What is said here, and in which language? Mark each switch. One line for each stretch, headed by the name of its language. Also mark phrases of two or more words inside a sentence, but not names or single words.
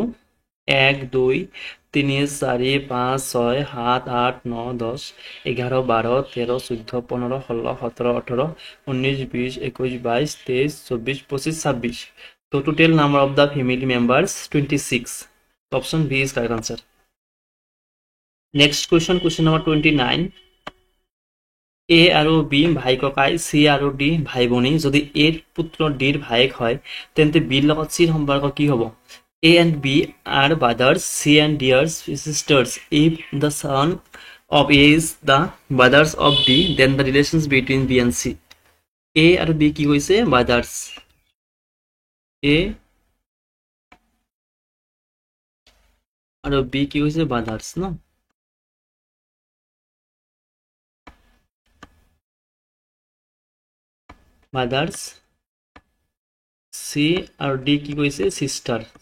English: 1 2 3 4 5 6 7 8 9 10 11 12 13 14 15 16 17 18 19 20 21 22 23 24 25 26 so total number of the family members 26 option B is correct answer next question number 29
Assamese: এ আৰু বি ভাই ককাই, চি আৰু ডি ভাই ভনী। যদি এৰ পুত্ৰ ডিৰ ভায়েক হয় তেন্তে বিৰ লগত চিৰ সম্পৰ্ক কি হ'ব?
English: A and B are brothers, C and D are sisters. If the son of A is the brothers of D, then the relations between B and C.
Assamese: A আৰু B কি কৈছে? brothers. A আৰু B কি কৈছে? brothers ন?
English: brothers.
Assamese: C আৰু D কি কৈছে? sister.